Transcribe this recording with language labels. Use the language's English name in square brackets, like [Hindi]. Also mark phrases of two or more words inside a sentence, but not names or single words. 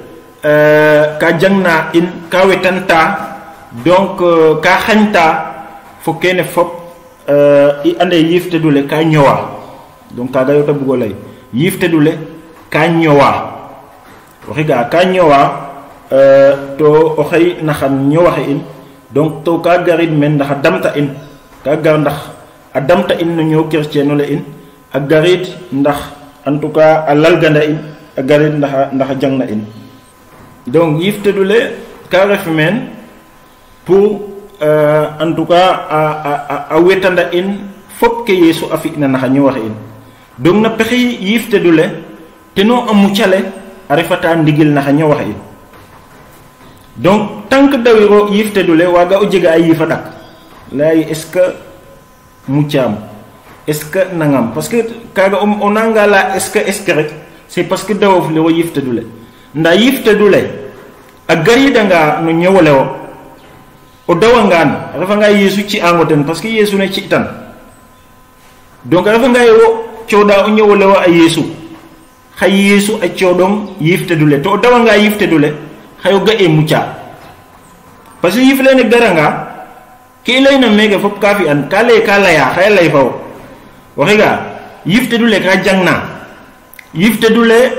[Serer] ka jangna in ka wetanta donc ka xañta fo kene fop i ande yiftedule ka ñowa donc kaga yota bugo lay yiftedule ka ñowa waxiga ka ñowa to o xey naxan ñowaxe in donc to ka garid men ndax damta in ka gar ndax a damta in no ñow chrétien le in a garid ndax [French] en tout cas [Serer] a lalganda in a garid ndax jangna in donc yiftedule ka ref men [French] pour en tout cas [Serer] a wetanda in fop ke yesu a fi'na naxa ñowaxe in donc na pexey yiftedule teno a mucale a refata ndigil naxa ñowaxe in [French] donc tant que [Serer] dawiro yiftedule waga o jega ay yifa dak lay [French] est ce que [Serer] mucam [French] est ce que [Serer] nangam [French] parce que [Serer] kaga o nanga la [French] est ce que [Serer] rek [French] c'est parce que [Serer] dawof le wo yiftedule nda yiftedule a garida nga no ñewole o dawangan refa nga yesu ci angoten [French] parce que [Serer] yesu ne ci tan donc refa nga yo cioda o ñewole wa ay yesu xay yesu a ciodom yiftedule to dawanga yiftedule xayo ga e mucca [French] parce que [Serer] yifle ne garanga ke layna mega fop ka fi an kale kala ya xay lay faw waxiga yiftedule ka jangna yiftedule